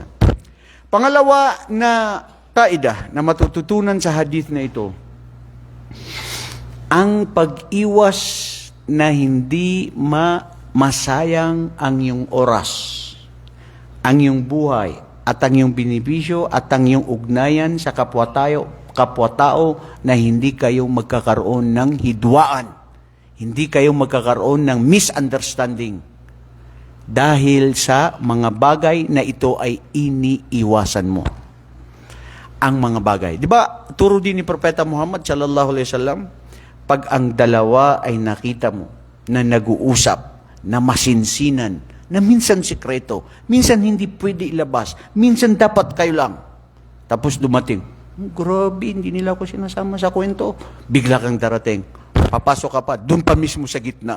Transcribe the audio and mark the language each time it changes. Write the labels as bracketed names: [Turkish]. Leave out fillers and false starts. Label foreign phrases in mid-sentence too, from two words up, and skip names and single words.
[Filipino] Pangalawa na kaida na matututunan sa hadith na ito, ang pag-iwas na hindi masayang ang iyong oras, ang iyong buhay, at ang iyong binibisyo, at ang iyong ugnayan sa kapwa-tao na hindi kayo magkakaroon ng hidwaan. Hindi kayo magkakaroon ng misunderstanding. Dahil sa mga bagay na ito ay iniiwasan mo. ang mga bagay. Di ba, turo din ni Propeta Muhammad [Arabic] صلى الله عليه وسلم, [Filipino] pag ang dalawa ay nakita mo na nag-uusap, na masinsinan, na minsan sikreto, minsan hindi pwede ilabas, minsan dapat kayo lang. Tapos dumating, grabe, hindi nila ako sinasama sa kwento. Bigla kang darating, papasok ka pa, doon pa mismo sa gitna.